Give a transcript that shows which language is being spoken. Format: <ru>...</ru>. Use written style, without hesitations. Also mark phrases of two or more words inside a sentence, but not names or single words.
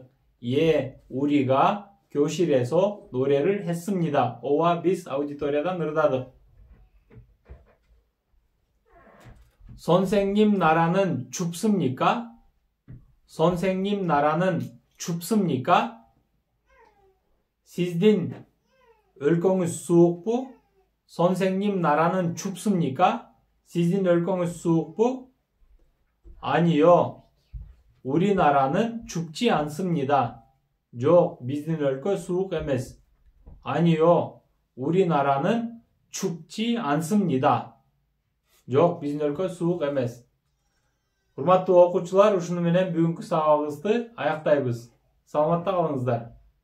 <ko>예, 우리가 교실에서 노래를 했습니다.</ko> <ky>오와 biz 아우디토리아дан ырдадык.</ky> <ko>선생님 나라는 춥습니까? 선생님 나라는 춥습니까?</ko> <ky>Sizdin өлкөңүз суукпу?</ky> <ko>선생님 나라는 춥습니까?</ko> <ky>Sizdin өлкөңүз суукпу?</ky> <ko>아니요. 우리나라는 춥지 않습니다.</ko> <ky>Жок, биздин өлкө суук эмес.</ky> <ko>Анио, 우리나라는 춥지 않습니다.</ko> <ky>Жок, биздин өлкө суук эмес. Урматтуу окуучулар, ушуну менен бүгүнкү сабагыбызды аяктайбыз. Саламатта калыңыздар.</ky>